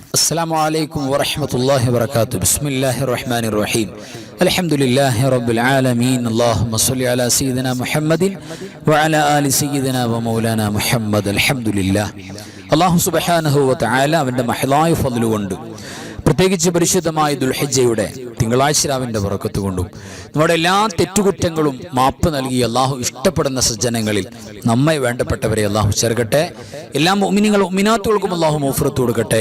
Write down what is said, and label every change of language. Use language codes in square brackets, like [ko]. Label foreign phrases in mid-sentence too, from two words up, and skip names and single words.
[ar] السلام عليكم ورحمة الله وبركاته. بسم الله الرحمن الرحيم. الحمد لله رب العالمين. اللهم صل على سيدنا محمد وعلى آل سيدنا ومولانا محمد. الحمد لله. الله سبحانه وتعالى [ml] അവന്റെ മഹ്ലായ ഫദ്ൽ കൊണ്ട് പ്രത്യേകിച്ച് പരിശുദ്ധമായ ദുൽഹിജ്ജയുടെ തിങ്കളാഴ്ച രാവിന്റെ ബറക്കത്ത് കൊണ്ടും നമ്മുടെ എല്ലാ തെറ്റുകുറ്റങ്ങളും മാപ്പ് നൽകി അല്ലാഹു ഇഷ്ടപ്പെടുന്ന സജ്ജനങ്ങളിൽ നമ്മെ വേണ്ടപ്പെട്ടവരെ അല്ലാഹു ചേർക്കട്ടെ. എല്ലാ മുഅ്മിനീങ്ങളും മുഅ്മിനാത്തുകൾക്കും അല്ലാഹു മഗ്ഫിറത്ത് കൊടുക്കട്ടെ.